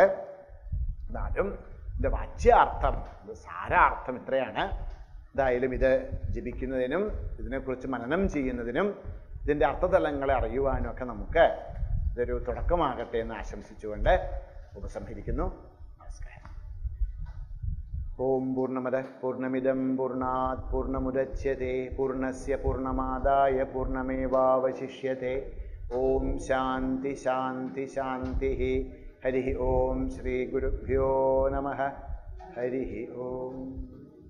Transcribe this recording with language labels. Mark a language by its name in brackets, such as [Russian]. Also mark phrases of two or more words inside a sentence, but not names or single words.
[Malayalam] എന്നാലും ഇതിൻ്റെ വാച്യാർത്ഥം, ഇത് സാരാർത്ഥം ഇത്രയാണ്. എന്തായാലും ഇത് ജപിക്കുന്നതിനും ഇതിനെക്കുറിച്ച് മനനം ചെയ്യുന്നതിനും ഇതിൻ്റെ അർത്ഥതലങ്ങളെ അറിയുവാനും ഒക്കെ നമുക്ക് ഇതൊരു തുടക്കമാകട്ടെ എന്ന് ആശംസിച്ചുകൊണ്ട് ഉപസംഹരിക്കുന്നു. [Sanskrit] നമസ്കാരം. ഓം പൂർണ്ണമദ പൂർണ്ണമിദം പൂർണ്ണാത് പൂർണ്ണമുദച്യത്തെ പൂർണ്ണസ്യ പൂർണ്ണമാദായ പൂർണ്ണമേവാവശിഷ്യത്തെ. ഓം ശാന്തി ശാന്തി ശാന്തി. ഹരി ഓം ശ്രീ ഗുരുഭ്യോ നമഃ. ഹരി ഓം.